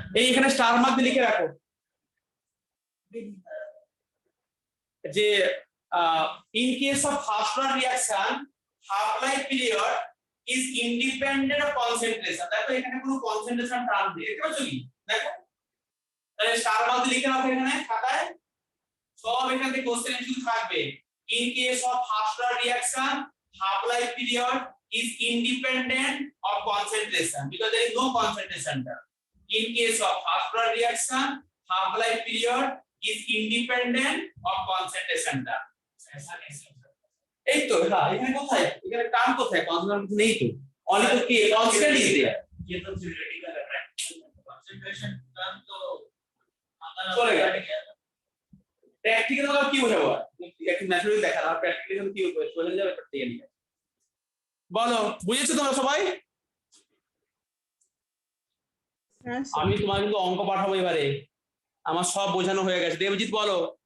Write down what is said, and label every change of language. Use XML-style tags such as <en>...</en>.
<bn>এই এখানে star mark দিয়ে লিখে রাখো যে</bn> <en>in case of first order reaction half life period is independent of concentration,</en> <bn>দেখো এখানে কোনো কনসেন্ট্রেশন টার্ম নেই, দেখতে পাচ্ছ কি? দেখো তাহলে স্টার মার্ক দিয়ে লিখে রাখো এখানে খাতায়, সব এখান থেকে কোশ্চেন এমসিকিউ থাকবে।</bn> <en>in case of first order reaction half life period is independent of concentration because there is no concentration term. In case of first order reaction half life period is independent of concentration term.</en> <hi>ऐसा कैसे हो सकता है?</hi> <bn>এই তো হ্যাঁ, এখানে কোথায়, এখানে টার্ম কোথায়, কনসেন্ট্রেশন নেই তো, অনলি তো</bn> <en>কে constant is there.</en> <hi>ये तो थ्योरेटिकल है, कंसंट्रेशन टर्म तो चलेगा।</hi> <bn>প্র্যাকটিক্যাল আবার কি বোঝাবো একটু ন্যাচারালি দেখা আর প্র্যাকটিক্যাল কি বোঝা যাবে প্র্যাকটিক্যালি বলো বুঝেছো তোমরা সবাই হ্যাঁ আমি তোমার কিন্তু অঙ্ক পাঠাবো এবারে আমার সব বোঝানো হয়ে গেছে দেবজিৎ বলো</bn>